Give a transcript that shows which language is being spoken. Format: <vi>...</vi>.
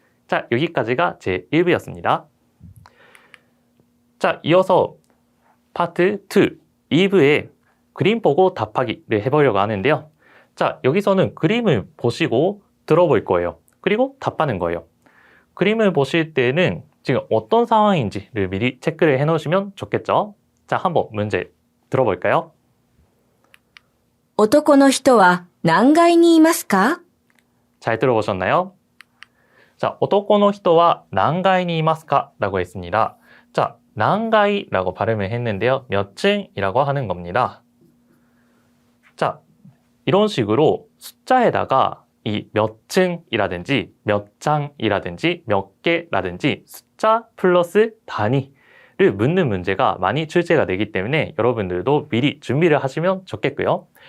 <ko>자, 여기까지가 제 1부였습니다. 자, 이어서 파트 2, 2부에 그림 보고 답하기를 해보려고 하는데요. 자, 여기서는 그림을 보시고 들어볼 거예요. 그리고 답하는 거예요. 그림을 보실 때는 지금 어떤 상황인지를 미리 체크를 해놓으시면 좋겠죠. 자, 한번 문제 들어볼까요?</ko> <ja>男の人は何階にいますか?</ja> <ko>잘 들어보셨나요? 자,</ko> <ja>男の人は何階にいますか?</ja> <ko>라고 했습니다. 자, 난가이라고 발음을 했는데요. 몇 층이라고 하는 겁니다. 자, 이런 식으로 숫자에다가 이 몇 층이라든지 몇 장이라든지 몇 개라든지 숫자 플러스 단위를 묻는 문제가 많이 출제가 되기 때문에 여러분들도 미리 준비를 하시면 좋겠고요.</ko>